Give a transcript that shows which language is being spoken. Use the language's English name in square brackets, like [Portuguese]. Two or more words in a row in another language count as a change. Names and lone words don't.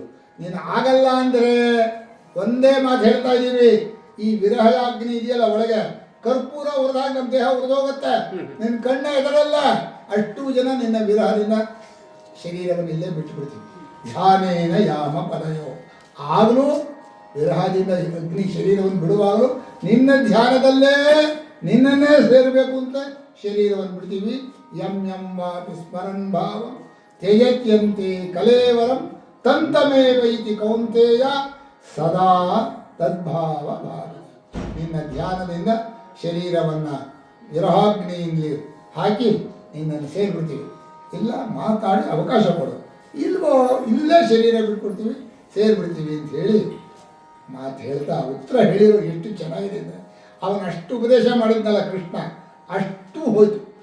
[Kannada] ನೀನು ಆಗಲ್ಲ ಅಂದರೆ ಒಂದೇ ಮಾತು ಹೇಳ್ತಾ ಇದ್ದೀವಿ, ಈ ವಿರಹಾಗ್ನಿ ಇದೆಯಲ್ಲ ಒಳಗೆ ಕರ್ಪೂರ ಉರಿದಾಗ ನಮ್ಮ ದೇಹ ಉರಿದೋಗುತ್ತೆ, ನಿನ್ನ ಕಣ್ಣ ಎದರಲ್ಲ. ಅಷ್ಟು ಜನ ನಿನ್ನ ವಿರಹದಿಂದ ಶರೀರವನ್ನು ಇಲ್ಲೇ ಬಿಟ್ಟುಬಿಡ್ತೀವಿ. [Sanskrit] ಧ್ಯಾನೇನ ಯಾಮ ಪದಯೋ. [Kannada] ಆಗಲೂ ವಿರಹದಿಂದ ಅಗ್ನಿ ಶರೀರವನ್ನು ಬಿಡುವಾಗಲೂ ನಿನ್ನ ಧ್ಯಾನದಲ್ಲೇ ನಿನ್ನನ್ನೇ ಸೇರಬೇಕು ಅಂತ ಶರೀರವನ್ನು ಬಿಡ್ತೀವಿ. [Sanskrit] ಯಂ ಯಂ ವಾಪಿ ಸ್ಮರನ್ ಭಾವ ತ್ಯಜತ್ಯಂತೆ ಕಲೇವರಂ ತಂತಮೇವ ಇತಿ ಕೌಂತೇಯ ಸದಾ ತದ್ಭಾವ ಭಾವ. [Kannada] ನಿನ್ನ ಧ್ಯಾನದಿಂದ ಶರೀರವನ್ನು ವಿರಹಾಗ್ನಿಯಲ್ಲಿ ಹಾಕಿ ನಿನ್ನನ್ನು ಸೇರಿಬಿಡ್ತೀವಿ. ಇಲ್ಲ ಮಾತಾಡಿ ಅವಕಾಶ ಕೊಡು, ಇಲ್ವೋ ಇಲ್ಲೇ ಶರೀರ ಬಿಟ್ಕೊಡ್ತೀವಿ, ಸೇರಿಬಿಡ್ತೀವಿ ಅಂತ ಹೇಳಿ ಮಾತು ಹೇಳ್ತಾ ಉತ್ತರ ಹೇಳಿರೋ ಎಷ್ಟು ಚೆನ್ನಾಗಿದೆ ಅಂದರೆ, ಅವನಷ್ಟು ಉಪದೇಶ ಮಾಡಿದ್ನಲ್ಲ ಕೃಷ್ಣ, ಅಷ್ಟು ಹೋಯ್ತು.